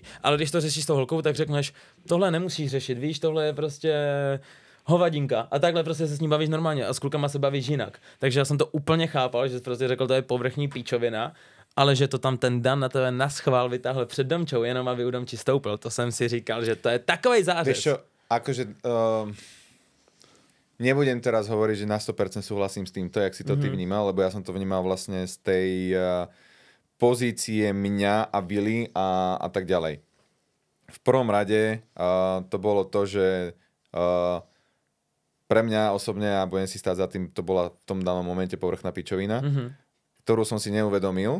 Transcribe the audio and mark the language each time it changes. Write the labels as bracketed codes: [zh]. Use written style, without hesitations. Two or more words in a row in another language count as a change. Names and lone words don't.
[cs] Ale když to řešíš s tou holkou, tak řekneš, tohle nemusíš řešit, víš, tohle je prostě hovadinka. A takhle prostě se s ním bavíš normálně a s klukama se bavíš jinak. Takže já jsem to úplně chápal, že prostě řekl, to je povrchní píčovina, ale že to tam ten Dan na tebe naschvál vytáhl před Domčou, jenom aby u Domči stoupil. To jsem si říkal, že to je takovej zářez. [sk] Víš čo, akože... Nebudem teraz hovoriť, že na 100% súhlasím s týmto, jak si to ty vnímal, lebo ja som to vnímal vlastne z tej pozície mňa a Vili a tak ďalej. V prvom rade to bolo to, že pre mňa osobne, a budem si stáť za tým, to bola v tom danom momente povrchná pičovina, ktorú som si neuvedomil.